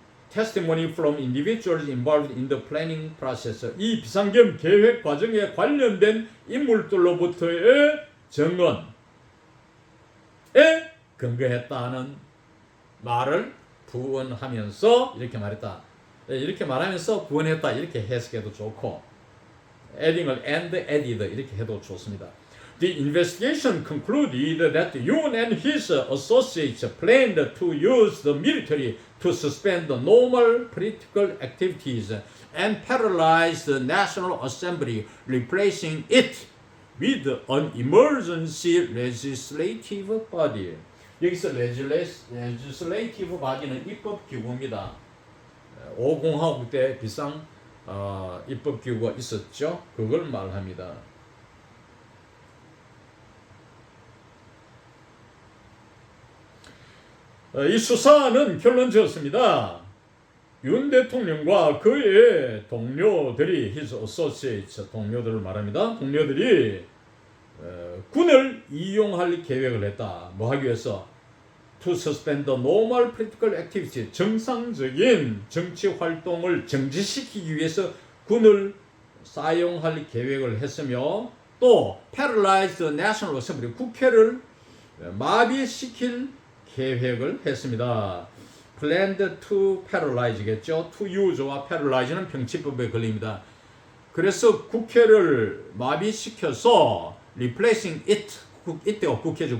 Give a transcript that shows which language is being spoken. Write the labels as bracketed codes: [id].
[en] testimony from individuals involved in the planning process [ko] 이 비상계엄 계획 과정에 관련된 인물들로부터의 증언에 근거했다는 말을 부언하면서 이렇게 말했다. 이렇게 말하면서 부언했다 이렇게 해석해도 좋고 adding을 and added 이렇게 해도 좋습니다. [en] The investigation concluded that Yoon and his associates planned to use the military to suspend the normal political activities and paralyze the National Assembly, replacing it with an emergency legislative body. [ko] 여기서 legislative body는 입법기구입니다. 5공화국 때 비상 입법기구가 있었죠. 그걸 말합니다. 이 수사는 결론 지었습니다. 윤 대통령과 그의 동료들이 his associates 동료들을 말합니다. 동료들이 군을 이용할 계획을 했다. 뭐 하기 위해서? [en] To suspend the normal political activity [ko] 정상적인 정치 활동을 정지시키기 위해서 군을 사용할 계획을 했으며 또 [en] paralyze the National Assembly [ko] 국회를 마비시킬 계획을 했습니다. [en] planned to paralyze [ko] 겠죠. to use와 paralyze는 병치법에 걸립니다. 그래서 국회를 마비시켜서 replacing it 이때가 국회죠.